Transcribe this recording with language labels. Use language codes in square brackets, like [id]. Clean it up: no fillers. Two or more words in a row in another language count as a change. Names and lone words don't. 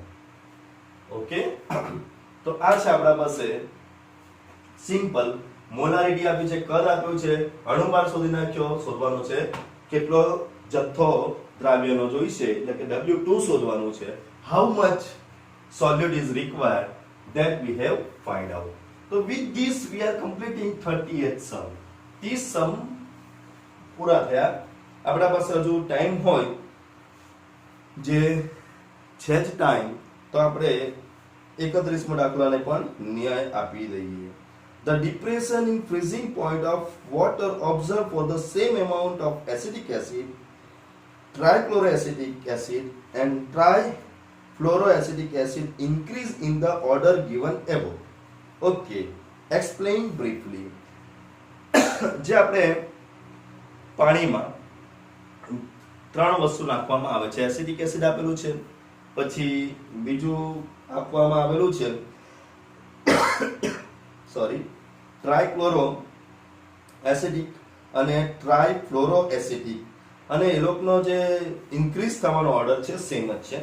[gu] ઓકે, તો આ છે આપણા પાસે [en] simple molarity [gu] આપી છે, કદ આપ્યું છે, અણુભાર શોધી નાખ્યો, શોધવાનું છે કેટલો જથ્થો દ્રાવ્યનો જોઈશે એટલે કે W2 શોધવાનું છે. [en] how much solute is required that we have find out. So with this we are completing 30th sum. [gu] 30 sum પૂરા થયા. આપણા પાસે હજુ ટાઈમ હોય જે છે જ ટાઈમ તો આપણે 31મો દાખલાને પણ ન્યાય આપી દઈએ. [en] The depression in freezing point of water observed for the same amount of acetic acid, trichloroacetic acid and trifluoroacetic acid increase in the order given above. Okay, explain briefly. [gu] જે આપણે પાણીમાં ત્રણ વસ્તુ નાખવામાં આવે છે, [en] acidic acid [gu] આપેલું છે, પછી બીજું આપવામાં આવેલું છે [en] trichloro acidic [gu] અને ટ્રાઇફ્લોરોએસિડિક, અને એ લોકોનો જે ઇન્ક્રીઝ થવાનો ઓર્ડર છે સેમ જ છે.